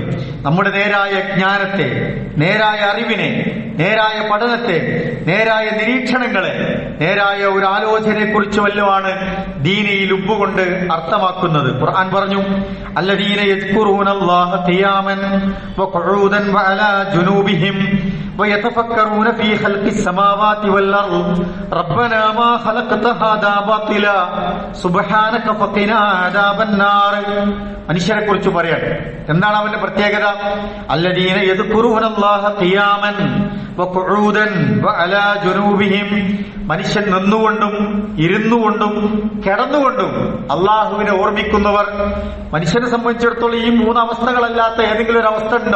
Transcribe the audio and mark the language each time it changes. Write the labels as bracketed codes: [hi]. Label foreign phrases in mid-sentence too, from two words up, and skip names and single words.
[ml] നമ്മുടെ നേരായ ജ്ഞാനത്തെ, നേരായ അറിവിനെ, നേരായ പഠനത്തെ, നേരായ നിരീക്ഷണങ്ങളെ, നേരായ ഒരു ആലോചനയെ കുറിച്ച് വല്ലതുമാണ് ദീനയിൽ ഉബ്ബുകൊണ്ട് അർത്ഥമാക്കുന്നത്. ഖുർആൻ പറഞ്ഞു, [ar] الذين يذكرون الله قياما وقعودا وعلى جنوبهم ويتفكرون في خلق السماوات والأرض ربنا ما خلقت هذا باطلا سبحانك فقنا عذاب النار. [ml] മനുഷ്യരെ കുറിച്ച് പറയാണ്. എന്താണ് അവന്റെ പ്രത്യേകത? [ar] الذين يذكرون الله قياما وقعودا وعلى جنوبهم. [ml] മനുഷ്യൻ നിന്നുകൊണ്ടും ഇരുന്നുകൊണ്ടും കിടന്നുകൊണ്ടും അള്ളാഹുവിനെ ഓർമ്മിക്കുന്നവർ. മനുഷ്യനെ സംബന്ധിച്ചിടത്തോളം ഈ മൂന്ന് അവസ്ഥകളല്ലാത്ത ഏതെങ്കിലും ഒരു അവസ്ഥ ഉണ്ടോ?